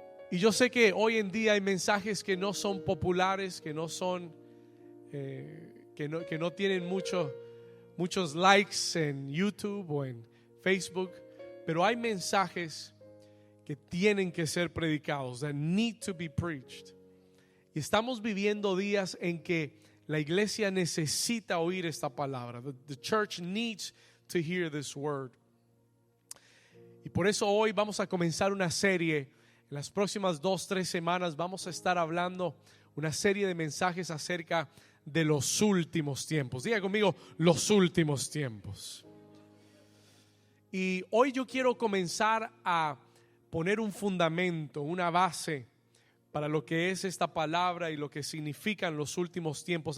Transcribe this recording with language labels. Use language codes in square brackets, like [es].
[es] Y yo sé que hoy en día hay mensajes que no son populares, que no son que no tienen muchos likes en YouTube o en Facebook, pero hay mensajes que tienen que ser predicados, [en] that need to be preached. [es] Y estamos viviendo días en que la iglesia necesita oír esta palabra. [en] The church needs to hear this word. [es] Y por eso hoy vamos a comenzar una serie. En las próximas 2-3 semanas vamos a estar hablando una serie de mensajes acerca de los últimos tiempos. Diga conmigo: los últimos tiempos. Y hoy yo quiero comenzar a poner un fundamento, una base para lo que es esta palabra y lo que significan los últimos tiempos.